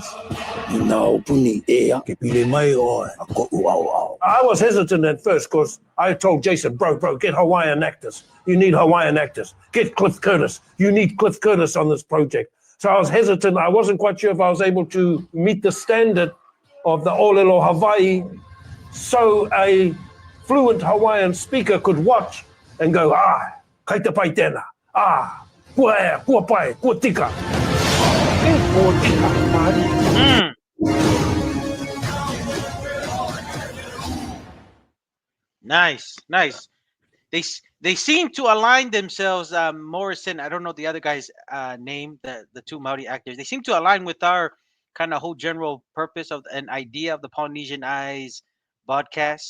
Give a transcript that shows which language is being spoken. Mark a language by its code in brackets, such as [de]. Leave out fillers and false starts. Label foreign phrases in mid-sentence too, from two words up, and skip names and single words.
[en] I was hesitant at first because I told Jason, bro, get Hawaiian actors. You need Hawaiian actors. Get Cliff Curtis. You need Cliff Curtis on this project. So I was hesitant. I wasn't quite sure if I was able to meet the standard of the [haw] Olelo Hawaii [en] so a fluent Hawaiian speaker could watch and go, [mi] kai te pai tēnā. Kua ea, kua pai, kua tika. Kua tika, Māori. [en] Nice. They seem to align themselves. Morrison, I don't know the other guy's name, the two Maori actors. They seem to align with our kind of whole general purpose of an idea of the Polynesian Eyes podcast.